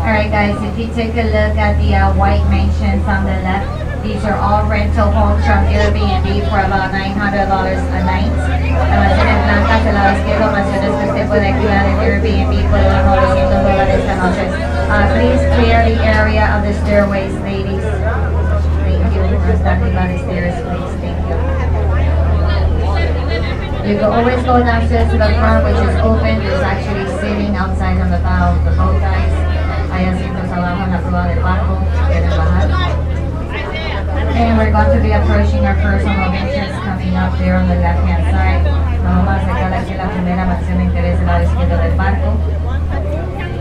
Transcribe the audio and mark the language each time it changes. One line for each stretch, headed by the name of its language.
English: Guys, if you take a look at the white mansions on the left, these are all rental homes from Airbnb for about $900 a night.
Spanish: La mansión en blancas del lado izquierdo, mansiones que usted puede alquilar en Airbnb por unos $900 esta noche.
English: Please clear the area of the stairways, ladies. Thank you. We're standing by the stairs, please. Thank you. You can always go downstairs to the front, which is open. There's actually sitting outside on the bow of the boat, guys.
Spanish: Hay asientos abajo en la proa del barco, si quieren bajar.
English: And we're going to be approaching our personal entrance coming up there on the left-hand side.
Spanish: Nos vamos a acercar aquí a la primera mansión de interés del lado izquierdo del barco.